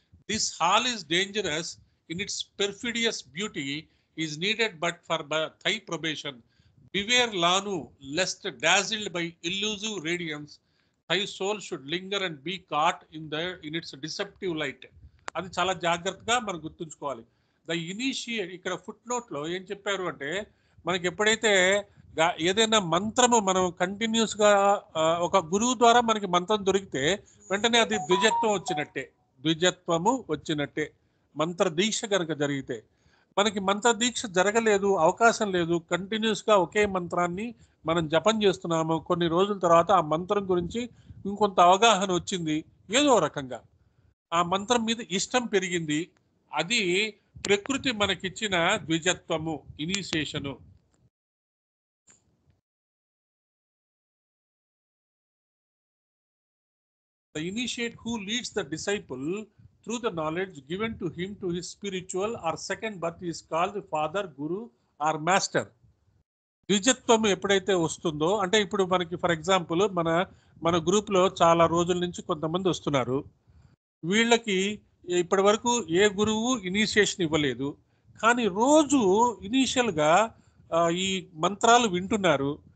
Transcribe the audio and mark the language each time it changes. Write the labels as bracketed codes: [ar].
[en] This hall is dangerous in its perfidious beauty, is needed but for thy probation. Beware, Lanu, lest dazzled by illusive radiance, thy soul should linger and be caught in its deceptive light. [te] అది చాలా జాగ్రత్తగా మనం గుర్తుంచుకోవాలి. The initiate, ఇక్కడ foot నోట్లో ఏం చెప్పారు అంటే, మనకి ఎప్పుడైతే ఏదైనా మంత్రము మనం కంటిన్యూస్గా ఒక గురువు ద్వారా మనకి మంత్రం దొరికితే వెంటనే అది ద్విజత్వము వచ్చినట్టే. మంత్ర దీక్ష కనుక జరిగితే, మనకి మంత్ర దీక్ష జరగలేదు, అవకాశం లేదు, కంటిన్యూస్గా ఒకే మంత్రాన్ని మనం జపం చేస్తున్నాము. కొన్ని రోజుల తర్వాత ఆ మంత్రం గురించి ఇంకొంత అవగాహన వచ్చింది, ఏదో రకంగా ఆ మంత్రం మీద ఇష్టం పెరిగింది. అది ప్రకృతి మనకిచ్చిన ద్విజత్వము, initiation. [en] The initiate who leads the disciple through the knowledge given to him to his spiritual or second birth is called father, guru or master. [te] ద్విజత్వం ఎప్పుడైతే వస్తుందో, అంటే ఇప్పుడు మనకి ఫర్ ఎగ్జాంపుల్ మన గ్రూప్లో చాలా రోజుల నుంచి కొంతమంది వస్తున్నారు. వీళ్ళకి ఇప్పటి వరకు ఏ గురువు ఇనిషియేషన్ ఇవ్వలేదు, కానీ రోజు ఇనీషియల్గా ఈ మంత్రాలు వింటున్నారు.